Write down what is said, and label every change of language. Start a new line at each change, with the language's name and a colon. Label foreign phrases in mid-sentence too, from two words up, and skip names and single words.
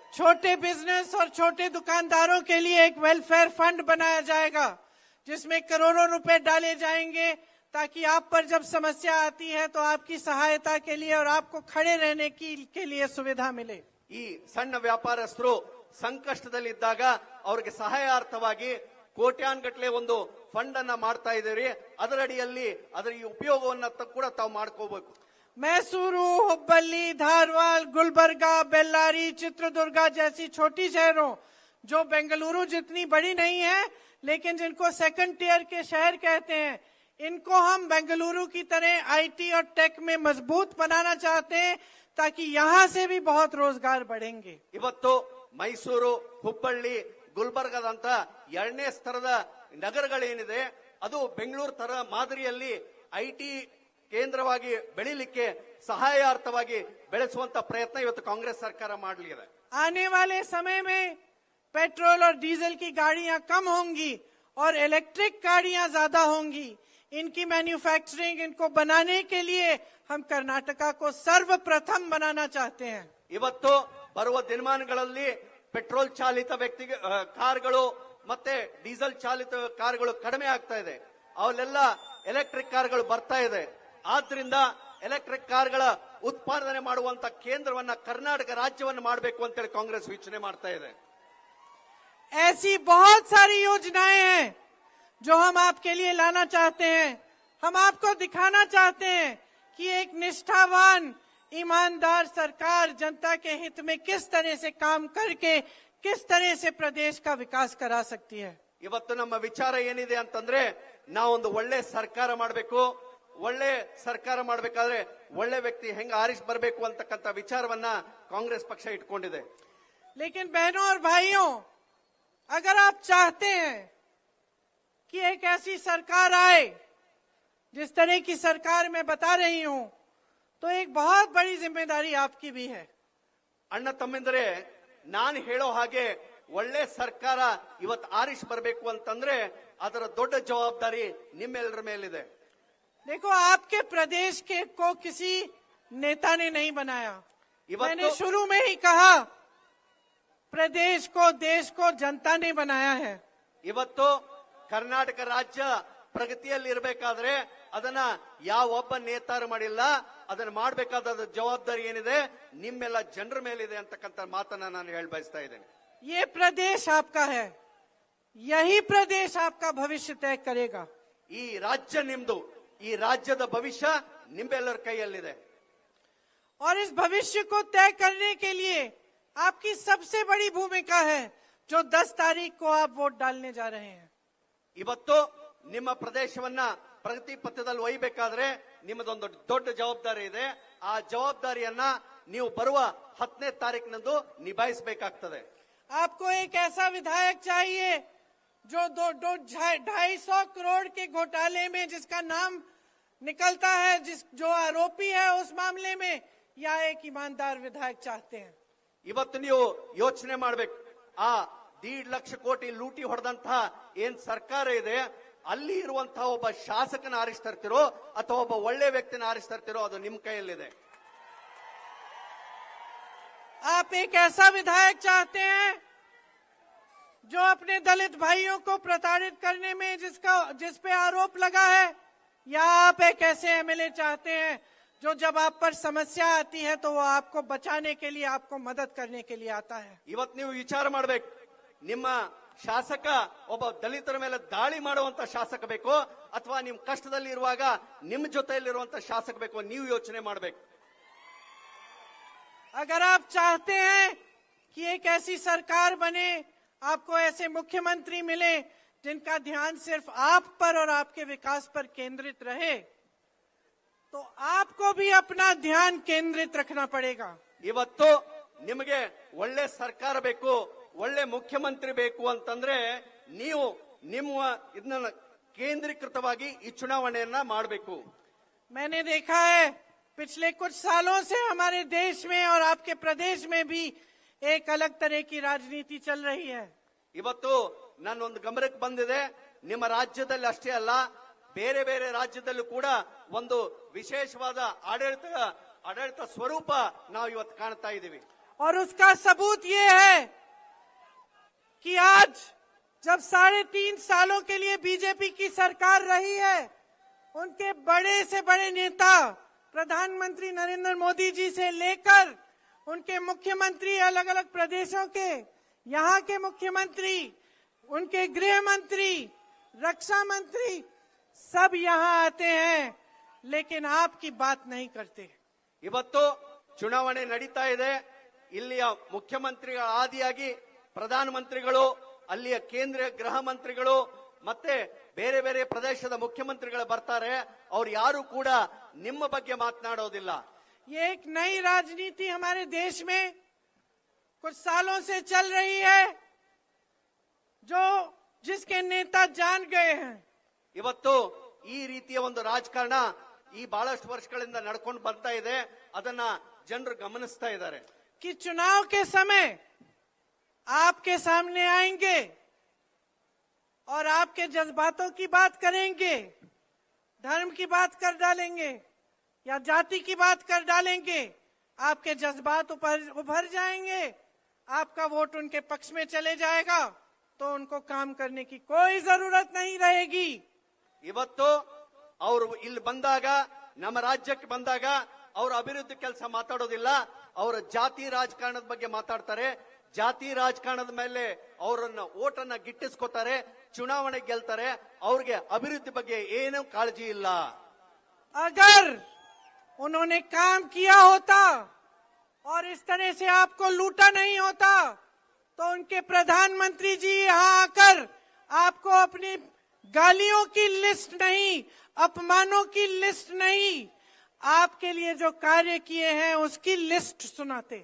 Hindi: छोटे बिजनेस और छोटे दुकानदारों के लिए एक
English: welfare fund
Hindi: बनाया जाएगा जिसमें करोड़ों रुपए डाले जाएंगे ताकि आप पर जब समस्या आती है तो आपकी सहायता के लिए और आपको खड़े रहने के लिए सुविधा मिले.
Kannada: ಈ ಸಣ್ಣ ವ್ಯಾಪಾರಸ್ಥರು ಸಂಕಷ್ಟದಲ್ಲಿದ್ದಾಗ ಅವರಿಗೆ ಸಹಾಯಾರ್ಥವಾಗಿ ಕೋಟ್ಯಾನ್ಗಟ್ಲೆ ಒಂದು ಫಂಡ್ ಅನ್ನ ಮಾಡ್ತಾ ಇದ್ದೀರಿ. ಅದರಡಿಯಲ್ಲಿ ಅದರ ಈ ಉಪಯೋಗವನ್ನ ಕೂಡ ತಾವು ಮಾಡ್ಕೋಬೇಕು.
Hindi: मैसूरू, हुब्बल्ली, धारवाड़, गुलबर्गा, बेल्लारी, चित्रदुर्गा जैसी छोटी शहरों जो बेंगलुरु जितनी बड़ी नहीं है लेकिन जिनको
English: second tier
Hindi: के शहर कहते हैं, इनको हम बेंगलुरु की तरह आईटी और टेक में मजबूत बनाना चाहते हैं ताकि यहाँ से भी बहुत रोजगार बढ़ेंगे.
Kannada: ಇವತ್ತು ಮೈಸೂರು, ಹುಬ್ಬಳ್ಳಿ, ಗುಲ್ಬರ್ಗದಂತ 2ನೇ ಸ್ತರದ ನಗರಗಳೇನಿದೆ ಅದು ಬೆಂಗಳೂರು ತರ ಮಾದರಿಯಲ್ಲಿ ಐಟಿ ಕೇಂದ್ರವಾಗಿ ಬೆಳಿಲಿಕ್ಕೆ ಸಹಾಯಾರ್ಥವಾಗಿ ಬೆಳೆಸುವಂತ ಪ್ರಯತ್ನ ಇವತ್ತು ಕಾಂಗ್ರೆಸ್ ಸರ್ಕಾರ ಮಾಡಲಿದೆ.
Hindi: आने वाले समय में पेट्रोल और डीजल की गाड़ियां कम होंगी और इलेक्ट्रिक गाड़ियां ज्यादा होंगी. इनकी मैन्युफैक्चरिंग, इनको बनाने के लिए हम कर्नाटका को सर्वप्रथम बनाना चाहते हैं.
Kannada: ಇವತ್ತು ಬರುವ ದಿನಮಾನಗಳಲ್ಲಿ ಪೆಟ್ರೋಲ್ ಚಾಲಿತ ಕಾರ್ಗಳು ಮತ್ತೆ ಡೀಸೆಲ್ ಚಾಲಿತ ಕಾರ್ಗಳು ಕಡಿಮೆ ಆಗ್ತಾ ಇದೆ. ಅವೆಲ್ಲ ಎಲೆಕ್ಟ್ರಿಕ್ ಕಾರ್ಗಳು ಬರ್ತಾ ಇದೆ. ಆದ್ರಿಂದ ಎಲೆಕ್ಟ್ರಿಕ್ ಕಾರ್ಗಳ ಉತ್ಪಾದನೆ ಮಾಡುವಂತ ಕೇಂದ್ರವನ್ನ ಕರ್ನಾಟಕ ರಾಜ್ಯವನ್ನು ಮಾಡಬೇಕು ಅಂತೇಳಿ ಕಾಂಗ್ರೆಸ್ ಯೋಚನೆ ಮಾಡ್ತಾ ಇದೆ.
Hindi: ऐसी बहुत सारी योजनाएं हैं जो हम आपके लिए लाना चाहते हैं. हम आपको दिखाना चाहते हैं कि एक निष्ठावान, ईमानदार सरकार जनता के हित में किस तरह से काम करके किस तरह से प्रदेश का विकास करा सकती है.
Kannada: ಇವತ್ತು ನಮ್ಮ ವಿಚಾರ ಏನಿದೆ ಅಂತಂದ್ರೆ ನಾವೊಂದು ಒಳ್ಳೆ ಸರ್ಕಾರ ಮಾಡಬೇಕು. ಒಳ್ಳೆ ಸರ್ಕಾರ ಮಾಡಬೇಕಾದ್ರೆ ಒಳ್ಳೆ ವ್ಯಕ್ತಿ ಹೆಂಗ ಆರಿಸಿ ಬರಬೇಕು ಅಂತಕ್ಕಂಥ ವಿಚಾರವನ್ನ ಕಾಂಗ್ರೆಸ್ ಪಕ್ಷ ಇಟ್ಕೊಂಡಿದೆ.
Hindi: लेकिन बहनों और भाइयों, अगर आप चाहते हैं कि एक ऐसी सरकार आए जिस तरह की सरकार मैं बता रही हूं, तो एक बहुत बड़ी जिम्मेदारी आपकी भी है.
Kannada: ಅಣ್ಣ ತಮ್ಮಿಂದರೆ ನಾನು ಹೇಳೋ ಹಾಗೆ ಒಳ್ಳೆ ಸರ್ಕಾರ ಇವತ್ತು ಆರಿಸಿ ಬರಬೇಕು ಅಂತಂದ್ರೆ ಅದರ ದೊಡ್ಡ ಜವಾಬ್ದಾರಿ ನಿಮ್ಮೆಲ್ಲರ ಮೇಲಿದೆ.
Hindi: देखो, आपके प्रदेश के को किसी नेता ने नहीं बनाया. मैंने शुरू में ही कहा, प्रदेश को, देश को जनता ने बनाया है.
Kannada: ಇವತ್ತು ಕರ್ನಾಟಕ ರಾಜ್ಯ ಪ್ರಗತಿಯಲ್ಲಿ ಇರಬೇಕಾದ್ರೆ ಅದನ್ನ ಯಾವೊಬ್ಬ ನೇತಾರು ಮಾಡಿಲ್ಲ. ಅದನ್ನ ಮಾಡಬೇಕಾದ ಜವಾಬ್ದಾರಿ ಏನಿದೆ ನಿಮ್ಮೆಲ್ಲ ಜನರ ಮೇಲಿದೆ ಅಂತಕ್ಕಂಥ ಮಾತನ್ನ ನಾನು ಹೇಳ ಬಯಸ್ತಾ ಇದ್ದೇನೆ.
Hindi: ये प्रदेश आपका है, यही प्रदेश आपका भविष्य तय करेगा.
Kannada: ಈ ರಾಜ್ಯ ನಿಮ್ದು, ಈ ರಾಜ್ಯದ ಭವಿಷ್ಯ ನಿಮ್ಮೆಲ್ಲರ ಕೈಯಲ್ಲಿದೆ.
Hindi: और इस भविष्य को तय करने के लिए आपकी सबसे बड़ी भूमिका है जो 10 तारीख को आप वोट डालने जा रहे हैं.
Kannada: ಇವತ್ತು ನಿಮ್ಮ ಪ್ರದೇಶವನ್ನ ಪ್ರಗತಿ ಪಥದಲ್ಲಿ ಒಯ್ಯಬೇಕಾದ್ರೆ ನಿಮ್ಮದೊಂದು ದೊಡ್ಡ ಜವಾಬ್ದಾರಿ ಇದೆ. ಆ ಜವಾಬ್ದಾರಿಯನ್ನ ನೀವು ಬರುವ 10ನೇ ತಾರೀಕಿನಂದು ನಿಭಾಯಿಸಬೇಕಾಗ್ತದೆ.
Hindi: आपको एक ऐसा विधायक चाहिए जो 250 करोड़ के घोटाले में जिसका नाम निकलता है, जो आरोपी है उस मामले में, या एक ईमानदार विधायक चाहते हैं.
Kannada: ಇವತ್ತು ನೀವು ಯೋಚನೆ ಮಾಡಬೇಕು. ಆ 1.5 ಲಕ್ಷ ಕೋಟಿ ಲೂಟಿ ಹೊಡೆದಂತಹ ಏನ್ ಸರ್ಕಾರ ಇದೆ ಅಲ್ಲಿ ಇರುವಂತಹ ಒಬ್ಬ ಶಾಸಕನ ಆರಿಸ್ತಾ ಇರ್ತಿರೋ ಅಥವಾ ಒಬ್ಬ ಒಳ್ಳೆ ವ್ಯಕ್ತಿನ ಆರಿಸ್ತಾ ಇರ್ತಿರೋ ಅದು ನಿಮ್ಮ ಕೈಯಲ್ಲಿದೆ.
Hindi: आप एक ऐसा विधायक चाहते हैं जो अपने दलित भाइयों को प्रताड़ित करने में जिस पे आरोप लगा है, या आप एक ऐसे एमएलए चाहते हैं जो जब आप पर समस्या आती है तो वो आपको बचाने के लिए, आपको मदद करने के लिए आता है.
Kannada: ಇವತ್ತು ನೀವು ವಿಚಾರ ಮಾಡಬೇಕು. ನಿಮ್ಮ ಶಾಸಕ ಒಬ್ಬ ದಲಿತರ ಮೇಲೆ ದಾಳಿ ಮಾಡುವಂತ ಶಾಸಕ ಬೇಕು ಅಥವಾ ನಿಮ್ ಕಷ್ಟದಲ್ಲಿ ಇರುವಾಗ ನಿಮ್ ಜೊತೆಯಲ್ಲಿರುವಂತ ಶಾಸಕ ಬೇಕು, ನೀವು ಯೋಚನೆ ಮಾಡಬೇಕು.
Hindi: अगर आप चाहते हैं कि एक ऐसी सरकार बने, आपको ऐसे मुख्यमंत्री मिले जिनका ध्यान सिर्फ आप पर और आपके विकास पर केंद्रित रहे, तो आपको भी अपना ध्यान केंद्रित रखना पड़ेगा.
Kannada: ಇವತ್ತು ನಿಮಗೆ ಒಳ್ಳೆ ಸರ್ಕಾರ ಬೇಕು, ಒಳ್ಳೆ ಮುಖ್ಯಮಂತ್ರಿ ಬೇಕು ಅಂತಂದ್ರೆ ನೀವು ನಿಮ್ಮ ಇದನ್ನ ಕೇಂದ್ರೀಕೃತವಾಗಿ ಈ ಚುನಾವಣೆಯನ್ನ ಮಾಡಬೇಕು.
Hindi: मैंने देखा है पिछले कुछ सालों से हमारे देश में और आपके प्रदेश में भी एक अलग तरह की राजनीति चल रही है.
Kannada: ಇವತ್ತು ನನ್ನ ಒಂದು ಗಮನಕ್ಕೆ ಬಂದಿದೆ, ನಿಮ್ಮ ರಾಜ್ಯದಲ್ಲಿ ಅಷ್ಟೇ ಅಲ್ಲ, ಬೇರೆ ಬೇರೆ ರಾಜ್ಯದಲ್ಲೂ ಕೂಡ ಒಂದು ವಿಶೇಷವಾದ ಆಡಳಿತ ಸ್ವರೂಪ ನಾವು ಇವತ್ತು ಕಾಣ್ತಾ ಇದ್ದೀವಿ.
Hindi: और उसका सबूत ये है कि आज जब 3.5 सालों के लिए बीजेपी की सरकार रही है, उनके बड़े से बड़े नेता प्रधानमंत्री नरेंद्र मोदी जी से लेकर उनके मुख्यमंत्री, अलग अलग प्रदेशों के, यहाँ के मुख्यमंत्री, उनके गृह मंत्री, रक्षा मंत्री, सब यहाँ आते हैं, लेकिन आपकी बात नहीं करते.
Kannada: ಇವತ್ತು ಚುನಾವಣೆ ನಡೀತಾ ಇದೆ. ಇಲ್ಲಿಯ ಮುಖ್ಯಮಂತ್ರಿಗಳ ಆದಿಯಾಗಿ ಪ್ರಧಾನಮಂತ್ರಿಗಳು, ಅಲ್ಲಿಯ ಕೇಂದ್ರೀಯ ಗೃಹ ಮಂತ್ರಿಗಳು ಮತ್ತೆ ಬೇರೆ ಬೇರೆ ಪ್ರದೇಶದ ಮುಖ್ಯಮಂತ್ರಿಗಳು ಬರ್ತಾರೆ. ಅವ್ರು ಯಾರು ಕೂಡ ನಿಮ್ಮ ಬಗ್ಗೆ ಮಾತನಾಡೋದಿಲ್ಲ.
Hindi: ये एक नई राजनीति हमारे देश में कुछ सालों से चल रही है, जिसके नेता जान गए हैं.
Kannada: ಇವತ್ತು ಈ ರೀತಿಯ ಒಂದು ರಾಜಕಾರಣ ಈ ಬಹಳಷ್ಟು ವರ್ಷಗಳಿಂದ ನಡ್ಕೊಂಡು ಬರ್ತಾ ಇದೆ. ಅದನ್ನ ಜನರು ಗಮನಿಸ್ತಾ ಇದ್ದಾರೆ.
Hindi: कि चुनाव के समय आपके सामने आएंगे और आपके जज्बातों की बात करेंगे, धर्म की बात कर डालेंगे या जाति की बात कर डालेंगे. आपके जज्बात उभर जाएंगे, आपका वोट उनके पक्ष में चले जाएगा, तो उनको काम करने की कोई जरूरत नहीं रहेगी.
Kannada: ಇವತ್ತು ಅವರು ಇಲ್ಲಿ ಬಂದಾಗ, ನಮ್ಮ ರಾಜ್ಯಕ್ಕೆ ಬಂದಾಗ ಅವರು ಅಭಿವೃದ್ಧಿ ಕೆಲಸ ಮಾತಾಡೋದಿಲ್ಲ. ಅವರ ಜಾತಿ ರಾಜಕಾರಣದ ಬಗ್ಗೆ ಮಾತಾಡ್ತಾರೆ. ಜಾತಿ ರಾಜಕಾರಣದ ಮೇಲೆ ಅವರನ್ನ ಓಟನ್ನ ಗಿಟ್ಟಿಸ್ಕೋತಾರೆ, ಚುನಾವಣೆ ಗೆಲ್ತಾರೆ. ಅವ್ರಿಗೆ ಅಭಿವೃದ್ಧಿ ಬಗ್ಗೆ ಏನೂ ಕಾಳಜಿ ಇಲ್ಲ.
Hindi: अगर उन्होंने काम किया होता और इस तरह से आपको लूटा नहीं होता, तो उनके प्रधानमंत्री जी यहाँ आकर आपको अपनी गालियों की लिस्ट नहीं, अपमानों की लिस्ट नहीं, आपके लिए जो कार्य किए हैं उसकी लिस्ट सुनाते.